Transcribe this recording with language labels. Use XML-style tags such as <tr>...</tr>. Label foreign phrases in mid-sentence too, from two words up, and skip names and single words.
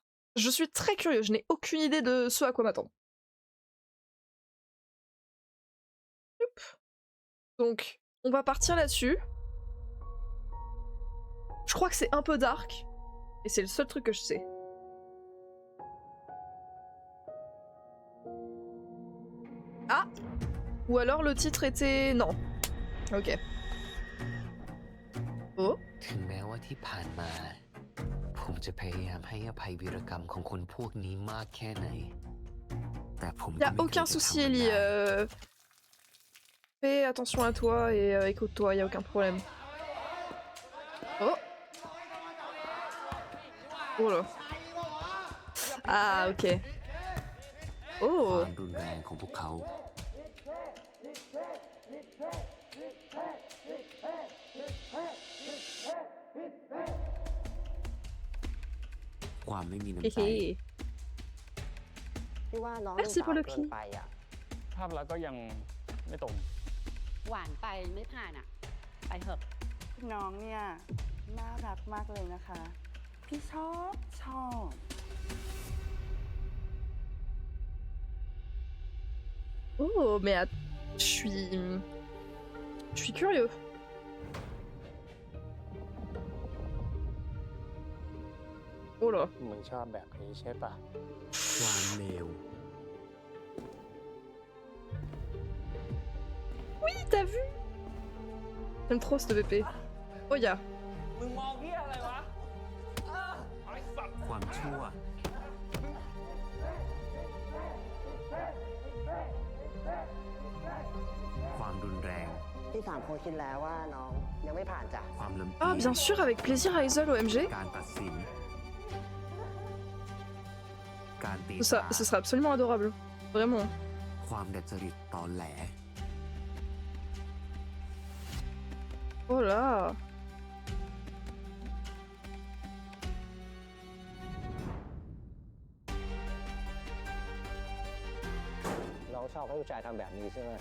<fr>Je suis très curieux, je n'ai aucune idée de ce à quoi m'attendre. Donc, on va partir là-dessus. Je crois que c'est un peu dark, et c'est le seul truc que je sais. Ah! Ou alors le titre était... Non. Ok. Oh.</fr> <th>ถึงแม้ว่าที่ผ่านมาผมจะพยายามให้อภัยวีรกรรมของคนพวกนี้มากแค่ไหนแต่ผม</th> <fr>Y a aucun souci, Ellie. Fais attention à toi et écoute-toi, y a aucun problème. Oh. Oh là. Ah, ok.</fr> <th>ค</th> <fr>Oh.</fr> <th>วามรุนแรงของพวกเขาความไม่มีน้ำใจ</th> <fr>Héhé.</fr> <th>พี่ว่าน้อง</th> <fr>Merci pour le</fr> <th>เกิน</th> <fr>cri.</fr> <th>ไปอ่ะ ภาพลักษณ์ก็ยังไม่ตรง หวานไปไม่ผ่านอ่ะ ไปเถอะ น้องเนี่ยน่ารักมากเลยนะคะ พี่ชอบ</th> <fr>Oh, mais je suis curieux. Oh là.</fr> <th>มึงชอบแบบนี้ใช่ปะ ความเลว</th> <fr>Oui, t'as vu? J'aime trop cette VP. Oh ya.</fr> <th>มึงมองพี่อะไรวะ ความชั่ว ความรุนแรง พี่สามคนคิดแล้วว่าน้องยังไม่ผ่านจ้ะ ความลำเอี</th> <fr>Ah,</fr> <th>ยง</th> <fr>bien sûr, avec plaisir, Hazel, OMG.</fr> <th>การตัดสิน การตี</th> <fr>Ça,</fr> <th>ตา</th> <fr>ce sera absolument adorable. Vraiment.</fr> <th>ความดัดจริตตอแหล</th> <fr>Oh là.</fr> <th>น้องชอบให้ผู้ชายทำแบบนี้ใช่ไหม</th>